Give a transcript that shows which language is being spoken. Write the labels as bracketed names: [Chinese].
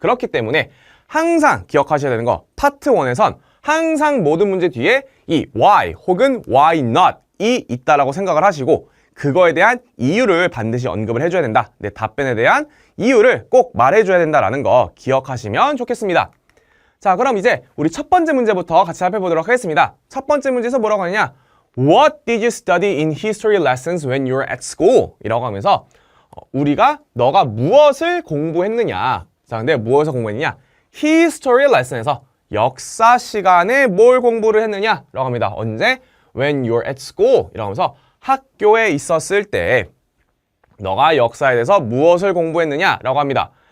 [Korean] 그렇기 때문에 항상 기억하셔야 되는 거, 파트 1에선 항상 모든 문제 뒤에 이 why 혹은 why not이 있다라고 생각을 하시고 그거에 대한 이유를 반드시 언급을 해줘야 된다. 내 답변에 대한 이유를 꼭 말해줘야 된다라는 거 기억하시면 좋겠습니다. 자, 그럼 이제 우리 첫 번째 문제부터 같이 살펴보도록 하겠습니다. 첫 번째 문제에서 뭐라고 하느냐? [English] What did you study in history lessons when you were at school? [Korean] 이라고 하면서 너가 무엇을 공부했느냐? 자, 근데 무엇을 공부했느냐? history lesson에서 역사 시간에 뭘 공부를 했느냐? 라고 합니다. 언제? [English] when you're at school [Korean] 이라고 하면서 학교에 있었을 때 너가 역사에 대해서 무엇을 공부했느냐 라고 합니다.